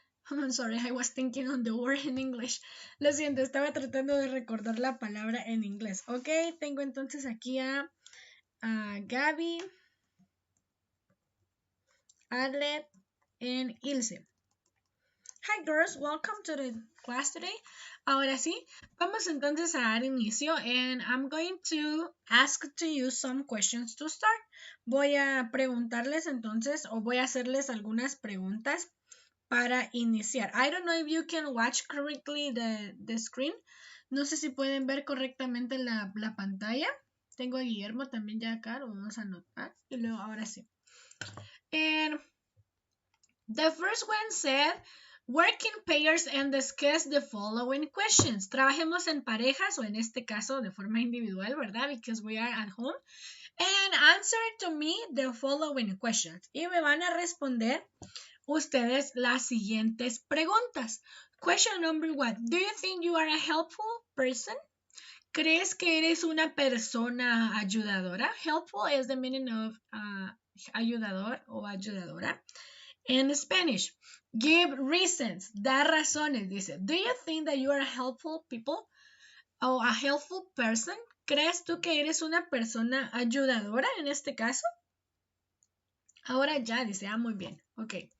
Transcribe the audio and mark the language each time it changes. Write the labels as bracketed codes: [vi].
[en] I'm sorry, I was thinking on the word in English. [es] Lo siento, estaba tratando de recordar la palabra en inglés. Ok, tengo entonces aquí a Gaby, Adlet, and Ilse. [en] Hi girls, welcome to the class today. Ahora sí, vamos entonces a dar inicio and I'm going to ask to you some questions to start. [es] Voy a preguntarles entonces o voy a hacerles algunas preguntas para iniciar. [en] I don't know if you can watch correctly the screen. [es] No sé si pueden ver correctamente la pantalla. Tengo a Guillermo también ya acá, lo vamos a anotar. Y luego ahora sí. [en] And the first one said, work in pairs and discuss the following questions. [es] Trabajemos en parejas o en este caso de forma individual, ¿verdad? [en] Because we are at home. And answer to me the following questions. [es] Y me van a responder ustedes las siguientes preguntas. [en] Question number 1. Do you think you are a helpful person? [es] ¿Crees que eres una persona ayudadora? [en] Helpful is the meaning of ayudador o ayudadora. In Spanish, give reasons, da razones, dice. Do you think that you are a helpful people o a helpful person? [es] ¿Crees tú que eres una persona ayudadora en este caso? Ahora ya, dice, muy bien, ok.